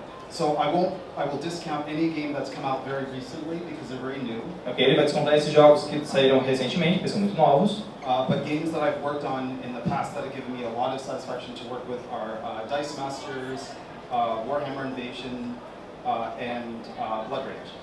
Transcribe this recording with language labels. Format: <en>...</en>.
<en>So I will discount any game that's come out very recently because they're very new.</en> <pt>Ok, ele vai descontar esses jogos que saíram recentemente, que são muito novos.</pt> <en>But games that I've worked on in the past that have given me a lot of satisfaction to work with are Dice Masters, Warhammer Invasion, and Blood Rage.</en>